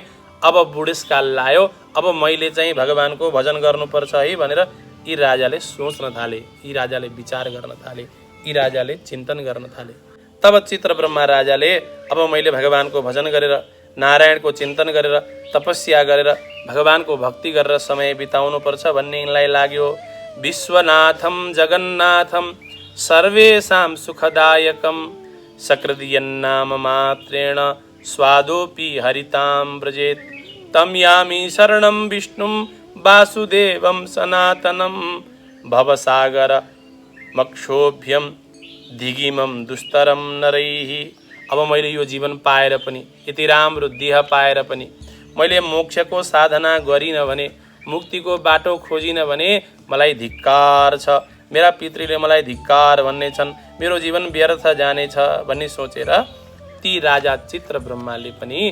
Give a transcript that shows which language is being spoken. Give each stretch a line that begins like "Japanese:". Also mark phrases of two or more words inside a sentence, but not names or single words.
Nepali: अब बुढेसकाल लायो, अब मैले चाहिँ भगवानको भजन गर्नुपर्छ है भनेर यी राजाले सोच्न थाले, यी राजाले विचार गर्न थाले, यी राजाले चिन्तन गर्न थाले। तब चित्रवर्मा राजाले अब मैले भगवानको भजन गरेर, नारायणको चिन्तन गरेर, तपस्या गरेर, भगवानको भक्ति गरेर समय बिताउनुपर्छ भन्ने यिनलाई लाग्यो।
Sanskrit: विश्वनाथम जगन्नाथम सर्वेषां सुखदायकम सकृदयन्नाम मात्रेण स्वादोपि हरितां व्रजेत तं यामि शरणं विष्णुं वासुदेवं सनातनं भवसागर मक्षोभ्यं दिगिमं दुस्तरं नरैः।
Nepali: अब मैले यो जीवन पाएर पनि, यति राम्रो देह पाएर पनि मैले मोक्षको साधना गरिनँ भने, मुक्तिको बाटो खोजिनँ भने मलाई धिक्कार छ, मेरा पितृले मलाई धिक्कार भन्ने छन्, मेरो जीवन व्यर्थ जानेछ भन्ने सोचेर ती राजा चित्रवर्माले पनि